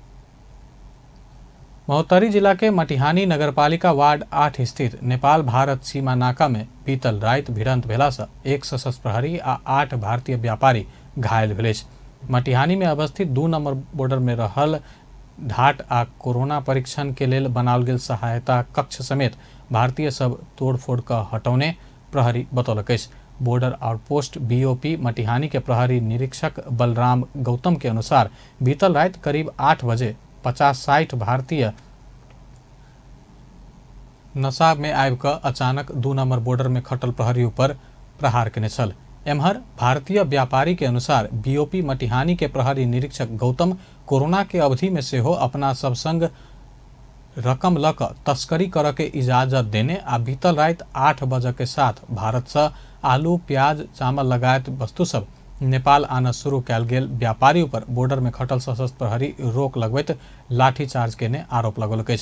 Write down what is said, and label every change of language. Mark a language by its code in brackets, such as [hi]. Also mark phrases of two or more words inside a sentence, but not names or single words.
[mai] महोत्तरी जिला के मटिहानी नगरपालिका वार्ड 8 स्थित नेपाल भारत सीमा नाका में बीतल राति भिड़ंत भेला से 1 सशस्त्र प्रहरी आ 8 भारतीय व्यापारी घायल भेल अछि। मटिहानी में अवस्थित 2 नंबर बॉर्डर में रहल ढाट आ कोरोना परीक्षण के लेल बनाओल गेल सहायता कक्ष समेत भारतीय सब तोड़फोड़ क हटौने प्रहरी बतौलक अछि। बॉर्डर आउटपोस्ट बीओपी मटिहानी के प्रहरी निरीक्षक बलराम गौतम के अनुसार बीतल राति करीब 8 बजे 50-60 भारतीय नशा में आबि कऽ अचानक 2 नंबर बॉर्डर में खटल प्रहरी पर प्रहार केने छल। एम्हर भारतीय व्यापारी के अनुसार बीओपी मटिहानी के प्रहरी निरीक्षक गौतम कोरोना के अवधि में सेहो अपना सब संग रकम ल कऽ तस्करी करऽ के इजाजत देने आ बीतल राति 8 बजे के साथ भारत से आलू प्याज चावल लगायत वस्तु सब नेपाल आना शुरू कयल गेल व्यापारी पर बॉर्डर में खटल सशस्त्र प्रहरी रोक लगबैत लाठीचार्ज केने आरोप लगौलक अछि।